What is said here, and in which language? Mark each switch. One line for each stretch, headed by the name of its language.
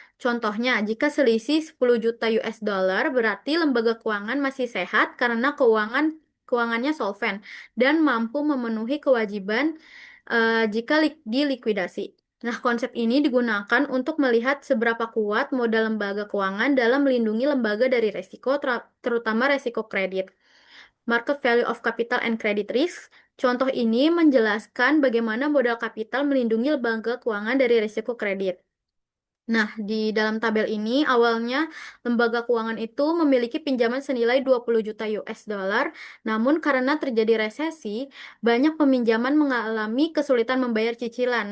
Indonesian: Contohnya, jika selisih 10 juta US dollar, berarti lembaga keuangan masih sehat karena keuangannya solven dan mampu memenuhi kewajiban jika dilikuidasi. Nah, konsep ini digunakan untuk melihat seberapa kuat modal lembaga keuangan dalam melindungi lembaga dari resiko, terutama resiko kredit.
English: Market value of capital and credit risk.
Indonesian: Contoh ini menjelaskan bagaimana modal kapital melindungi lembaga keuangan dari risiko kredit. Nah, di dalam tabel ini awalnya lembaga keuangan itu memiliki pinjaman senilai 20 juta US dollar, namun karena terjadi resesi, banyak peminjaman mengalami kesulitan membayar cicilan.